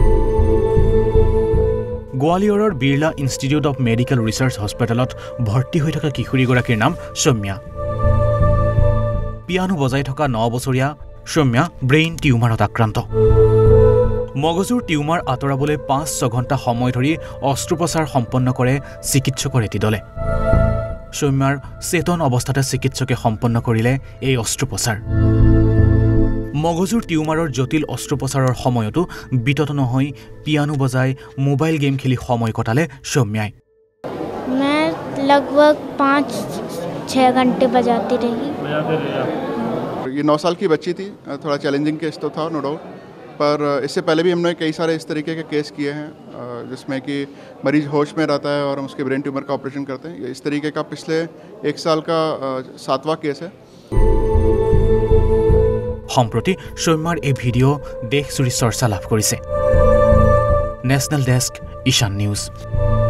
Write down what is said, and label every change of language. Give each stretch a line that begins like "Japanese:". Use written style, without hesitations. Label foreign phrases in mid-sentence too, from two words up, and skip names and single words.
Assamese: গোৱালিয়ৰৰ বিৰলা ইনষ্টিটিউট অফ মেডিকেল ৰিচাৰ্চ হস্পিটেলত ভৰ্তি হৈ থকা কিশোৰীগৰাকীৰ নাম সৌম্যা পিয়ানো বজাই থকা 9 বছৰীয়া সৌম্যা ব্ৰেইন টিউমাৰত আক্ৰান্ত মগজুৰ টিউমাৰ আঁতৰাবলৈ 5-6 ঘণ্টা সময় ধৰি অস্ত্ৰোপচাৰ সম্পন্ন কৰে চিকিৎসকৰ এটি দলে সৌম্যাৰ চেতন অৱস্থাতে চিকিৎসকে সম্পন্ন কৰিলে এই অস্ত্ৰোপচাৰ মগজুৰ টিউমাৰৰ জটিল অস্ত্ৰোপচাৰৰ সময়তো বিতত নহয় পিয়ানো বজাই মোবাইল গেম খেলি সময় কটালে সৌম্যাই
Hindi: मैं लगभग 5-6 घंटे बजाती रही ये 9 साल की बच्ची थी थोड़ा चैलेंजिंग केस तो था नो डाउट पर इससे पहले भी हमने कई सारे इस तरीके के केस किए हैं जिसमें कि मरीज होश में रहता है और हम उसके ब्रेन ट्यूमर का ऑपरेशन करते हैं इस तरीके का पिछले 1 साल का 7वां केस है
Assamese: সম্প্ৰতি সৌম্যাৰ এই ভিডিঅ' দেশজুৰি চৰ্চা লাভ কৰিছে নেশ্যনেল ডেস্ক ঈশান নিউজ